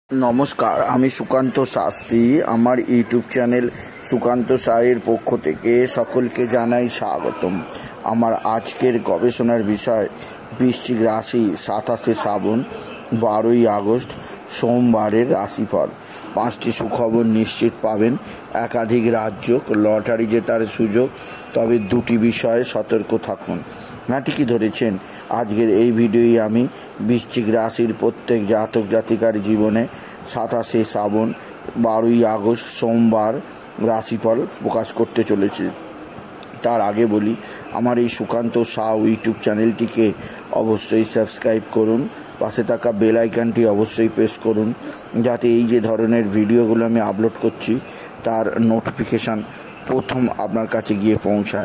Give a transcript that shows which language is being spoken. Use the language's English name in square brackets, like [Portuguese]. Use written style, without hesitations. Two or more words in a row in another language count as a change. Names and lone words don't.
[Bangla] নমস্কার আমি সুকান্ত শাস্ত্রী আমার [English] YouTube channel [Bangla] সুকান্ত সাইর পক্ষ থেকে সকলকে জানাই স্বাগতম। আমার আজকের গবেষণার বিষয় বৃশ্চিক রাশি 27 শ্রাবণ 12 আগস্ট সোমবারের রাশিফল। 5টি সুখবর নিশ্চিত পাবেন, একাধিক রাজ্য লটারি জেতার সুযোগ, তবে দুটি বিষয়ে সতর্ক থাকুন। না ঠিকই ধরেছেন, आजकेर এই ভিডিওয় আমি বৃশ্চিক রাশির প্রত্যেক জাতক জাতিকার জীবনে 27 শ্রাবণ 12 আগস্ট সোমবার রাশিফল প্রকাশ করতে চলেছি। তার আগে বলি, আমার এই সুকান্ত সাউ [English] YouTube channelটিকে [Bangla] অবশ্যই সাবস্ক্রাইব করুন, পাশে থাকা [English] bell iconটি [Bangla] অবশ্যই প্রেস করুন, যাতে এই যে ধরনের ভিডিওগুলো আমি আপলোড করছি তার নোটিফিকেশান প্রথম আপনার কাছে গিয়ে পৌঁছায়।